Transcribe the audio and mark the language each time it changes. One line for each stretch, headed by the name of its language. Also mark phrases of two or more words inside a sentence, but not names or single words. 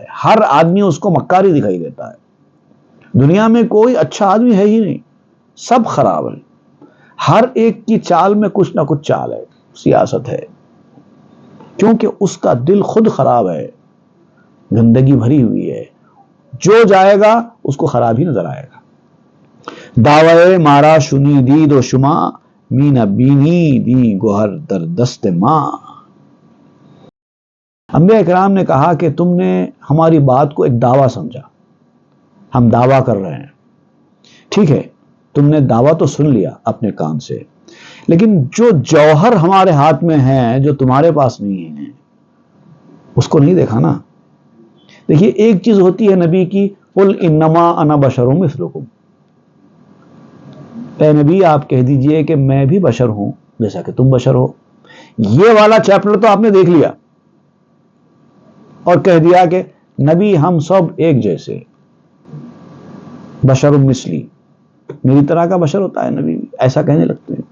Urdu: ہر آدمی اس کو مکاری دکھائی دیتا ہے. دنیا میں کوئی اچھا آدمی ہے ہی نہیں، سب خراب ہے. ہر ایک کی چال میں کچھ نہ کچھ چال ہے، سیاست ہے. کیونکہ اس کا دل خود خراب ہے، گندگی بھری ہوئی ہے. جو جائے گا اس کو خراب ہی نظر آئے گا.
Persian: دعوے مارا شنی دید و شما مین بینی دی گوہر در دست ماں.
Urdu: انبیاء کرام نے کہا کہ تم نے ہماری بات کو ایک دعویٰ سمجھا. ہم دعویٰ کر رہے ہیں، ٹھیک ہے، تم نے دعویٰ تو سن لیا اپنے کان سے، لیکن جو جوہر ہمارے ہاتھ میں ہے جو تمہارے پاس نہیں ہے اس کو نہیں دیکھا نا. دیکھیے ایک چیز ہوتی ہے نبی کی،
Arabic: قل انما انا بشر مثلکم.
Urdu: اے نبی آپ کہہ دیجئے کہ میں بھی بشر ہوں جیسا کہ تم بشر ہو. یہ والا چیپٹر تو آپ نے دیکھ لیا اور کہہ دیا کہ نبی ہم سب ایک جیسے،
Arabic: بشر مثلی،
Urdu: میری طرح کا بشر ہوتا ہے نبی، ایسا کہنے لگتے ہیں.